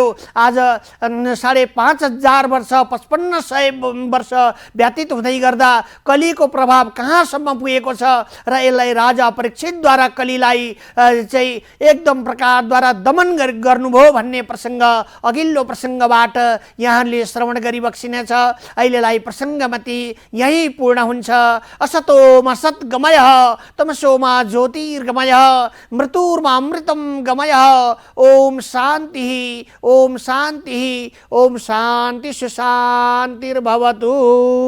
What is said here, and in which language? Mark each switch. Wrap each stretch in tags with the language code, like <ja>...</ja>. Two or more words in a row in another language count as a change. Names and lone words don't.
<ne>आज 5,500 वर्ष 5500 वर्ष व्यतीत हुँदै गर्दा कलीको प्रभाव कहाँसम्म पुगेको छ र यसलाई राजा परीक्षितद्वारा कलीलाई चाहिँ एकदम प्रकारद्वारा दमन गर्नुभयो भन्ने प्रसङ्ग अघिल्लो प्रसङ्गबाट यहाँले श्रवण गरिबक्सिनेछ। अहिलेलाई प्रसङ्गमती यही पूर्ण हुन्छ।</ne> <sa>असतोमा सद्गमयः तमसोमा ज्योतिर्गमयः मृत्युर्मामृतं गमयः। ओम शान्तिः, ओम शान्तिः, ओम शान्ति सुशान्तिर्भवतु।</sa>